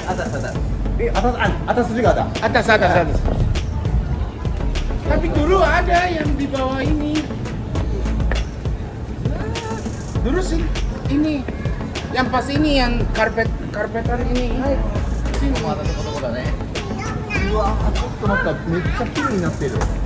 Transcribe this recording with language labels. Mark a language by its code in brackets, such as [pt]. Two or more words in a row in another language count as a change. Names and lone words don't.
[id] Atas. Atas juga ada. Atas. Tapi dulu ada yang di bawah ini. Dulu sih ini yang pas ini yang karpetan ini. Sini. [ja] またとこだね。うわ、ちょっと待った、めっちゃ綺麗になってる。